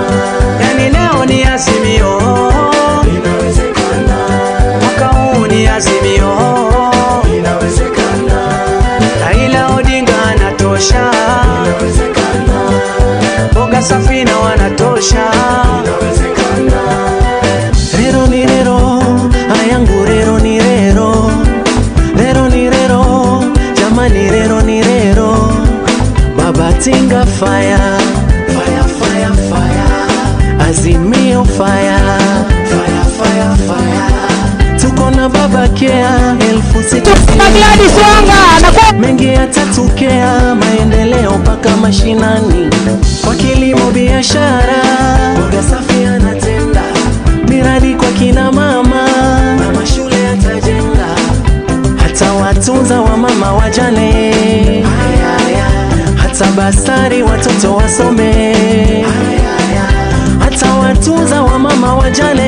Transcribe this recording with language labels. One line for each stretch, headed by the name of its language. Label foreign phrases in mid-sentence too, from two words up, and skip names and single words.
Swahili: Yani leo ni Azimio, inawezekana. Mwaka huu ni Azimio, inawezekana. Raila Odinga anatosha, inawezekana. Boga Safina wanatosha, inawezekana. Rero ni rero, ayangu rero ni rero. Rero ni rero, jamani rero ni rero. Baba Tinga fire,
English: Azimio fire, fire, fire, fire.
Swahili: Tuko na baba kea 1600 mengi yatatokea, maendeleo mpaka mashinani, kwa kilimo biashara, mboga safi anatenda, miradi kwa kina mama, na mashule yatajenga, hata watunza wa mama wajane, hata basari watoto wasome, hata watunza wa mama wajane.